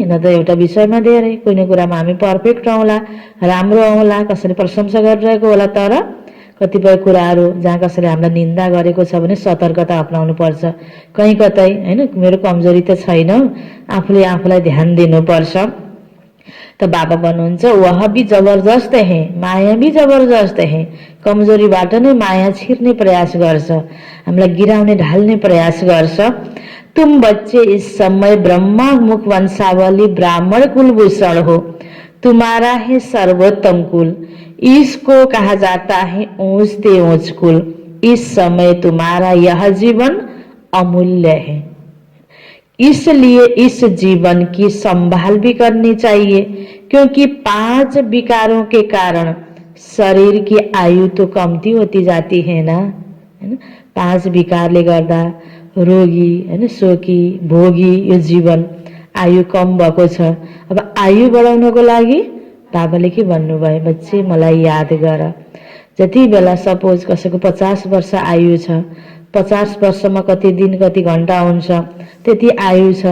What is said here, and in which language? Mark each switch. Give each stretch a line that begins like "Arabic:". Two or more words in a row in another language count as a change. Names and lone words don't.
Nepali: न त एउटा विषयमा धेरै, कुनै कुरामा हामी पर्फेक्ट आउँला, राम्रो आउँला, कसैले प्रशंसा गरिरहेको होला, तर कतिपय कुराहरू जहाँ कसैले हामीलाई निन्दा गरेको छ भने सतर्कता अपनाउनु पर्छ। कहीँ कतै हैन मेरो कमजोरी त छैन, आफूले आफूलाई ध्यान दिनुपर्छ। त बाबा भन्नुहुन्छ
Hindi: वह भी जबरदस्त है, माया भी जबरदस्त है।
Nepali: कमजोरीबाट नै माया छिर्ने प्रयास गर्छ, हामीलाई गिराउने ढाल्ने प्रयास गर्छ।
Hindi: तुम बच्चे इस समय ब्रह्मा मुख वंशावली ब्राह्मण कुलभूषण हो, तुम्हारा है सर्वोत्तम कुल, इसको कहा जाता है ऊंच ते ऊंच कुल। इस समय तुम्हारा यह जीवन अमूल्य है, इसलिए इस जीवन की संभाल भी करनी चाहिए। क्योंकि 5 विकारों के कारण शरीर की आयु तो कमती होती जाती है ना, है ना।
Nepali: 5 विकारले गर्दा रोगी हैन, शोकी, भोगी यो जीवन आयु कम भएको छ। अब आयु बढाउनको लागि बाबाले के भन्नुभयो, बच्चे मलाई याद गर। जति बेला सपोज कसैको 50 वर्ष आयु छ, 50 वर्षमा कति दिन कति घण्टा हुन्छ त्यति आयु छ।